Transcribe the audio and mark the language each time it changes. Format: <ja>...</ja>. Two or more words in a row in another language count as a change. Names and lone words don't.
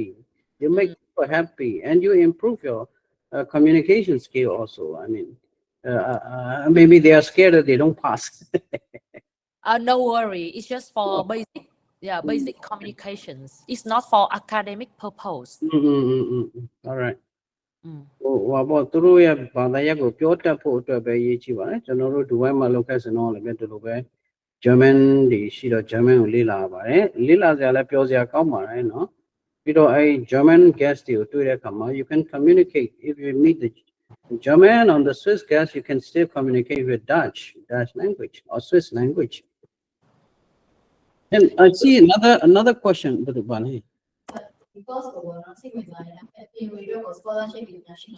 <en>You make people happy and you improve your communication skill also. I mean, maybe they are scared that they don't pass. No worry. It's just for basic communications. It's not for academic purpose. All right.</en> <my>ဟိုဘောသူတို့ရဲ့ဘာသာရပ်ကိုပြောတတ်ဖို့အတွက်ပဲရေးကြည့်ပါနဲ့ကျွန်တော်တို့ဒီဝိုင်းမှာလောက်ခဲ့စင်တော့လည်းပဲဒီလိုပဲ German တွေရှိတော့ German ကိုလေ့လာပါတယ်လေ့လာစရာလည်းပြောစရာကောင်းပါတယ်နော်ပြီးတော့အဲ</my> <en>German guest</en> <my>တွေကိုတွေ့တဲ့အခါမှာ</my> <en>you can communicate if you meet the German on the Swiss guest you can still communicate with Dutch language or Swiss language and I see another question Bani Because of what I'm saying, in radio or scholarship international.</en>